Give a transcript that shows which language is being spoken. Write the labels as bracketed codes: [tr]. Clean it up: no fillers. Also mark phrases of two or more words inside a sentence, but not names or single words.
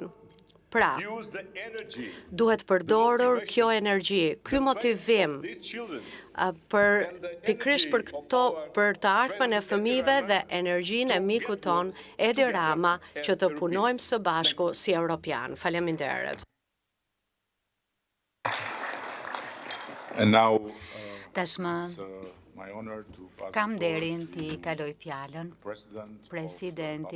[sq] Pra, duhet përdorur kjo energji, ky motivim pikërisht për të ardhmen e fëmijëve dhe energjinë e mikut ton Edi Rama që të punojmë së bashku si europian. Faleminderit. [en] And now, [sq] Tashmë [en] my honor to pass [sq] kam [en] the floor [sq] nderin t'i kaloj fjalën [en] President of [sq] presidentit